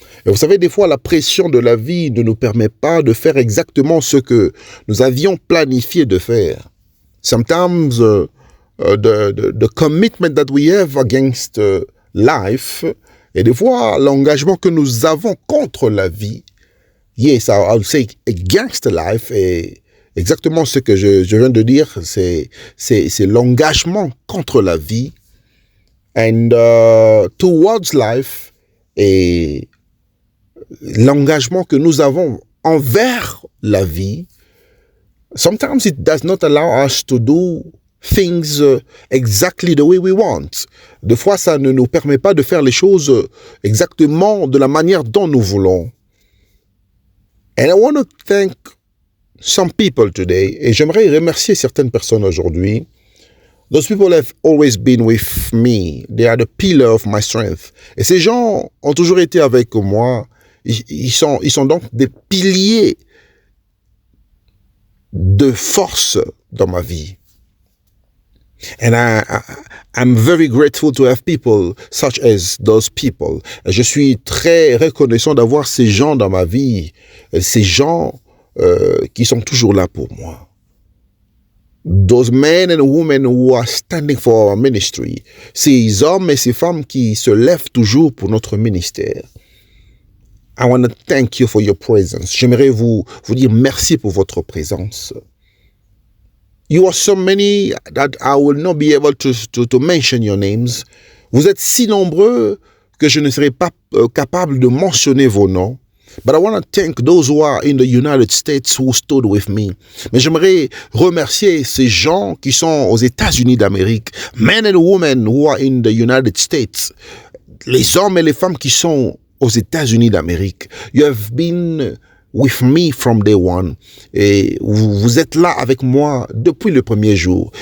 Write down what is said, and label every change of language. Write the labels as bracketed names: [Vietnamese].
[French] Et vous savez, des fois, la pression de la vie ne nous permet pas de faire exactement ce que nous avions planifié de faire. [English] Sometimes the commitment that we have against life, [French] et des fois l'engagement que nous avons contre la vie, [English] yes, I'll say against life, [French] et exactement ce que je viens de dire, c'est l'engagement contre la vie, [English] and towards life, [French] et l'engagement que nous avons envers la vie. [English] Sometimes it does not allow us to do things exactly the way we want. [French] Des fois, ça ne nous permet pas de faire les choses exactement de la manière dont nous voulons. [English] And I want to thank some people today. [French] Et j'aimerais remercier certaines personnes aujourd'hui. [English] Those people have always been with me. They are the pillar of my strength. [French] Et ces gens ont toujours été avec moi. Ils sont donc des piliers de force dans ma vie. [English] And I'm very grateful to have people such as those people. [French] Je suis très reconnaissant d'avoir ces gens dans ma vie, ces gens qui sont toujours là pour moi. [English] Those men and women who are standing for our ministry. [French] Ces hommes et ces femmes qui se lèvent toujours pour notre ministère. [English] I want to thank you for your presence. [French] J'aimerais vous dire merci pour votre présence. [English] You are so many that I will not be able to mention your names. [French] Vous êtes si nombreux que je ne serai pas capable de mentionner vos noms. [English] But I want to thank those who are in the United States who stood with me. [French] Mais j'aimerais remercier ces gens qui sont aux États-Unis d'Amérique. [English] Men and women who are in the United States. [French] Les hommes et les femmes qui sont aux États-Unis d'Amérique. [English] You have been with me from day one. [French] Et vous êtes là avec moi depuis le premier jour.